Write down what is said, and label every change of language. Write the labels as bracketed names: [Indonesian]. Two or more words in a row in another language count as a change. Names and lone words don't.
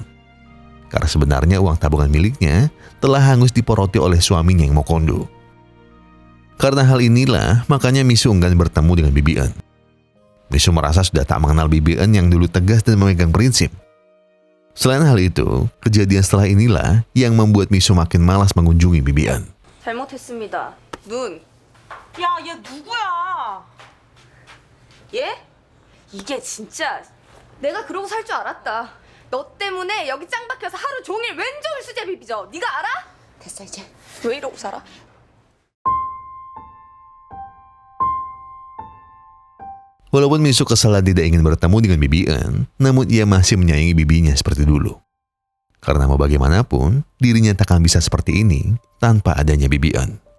[Indonesian] Karena sebenarnya uang tabungan miliknya telah hangus diporoti oleh suaminya yang mau kondo. Karena hal inilah, makanya Misu enggan bertemu dengan Bibi Eun. Misu merasa sudah tak mengenal Bibi Eun yang dulu tegas dan memegang prinsip. Selain hal itu, kejadian setelah inilah yang membuat Misu makin malas mengunjungi Bibi Eun. [Korean] 잘못했습니다. 눈. 야, 얘 누구야? 얘? 이게 진짜 내가 그러고 살 줄 알았다. 너 때문에 여기 짱 박혀서 하루 종일 왼종일 수제비 빚어. 네가 알아? 됐어 이제. 왜 이러고 살아? [Indonesian] Walaupun Misu kesal dan tidak ingin bertemu dengan Bibi Eun, namun ia masih menyayangi bibinya seperti dulu. Karena mau bagaimanapun, dirinya takkan bisa seperti ini tanpa adanya Bibi Eun.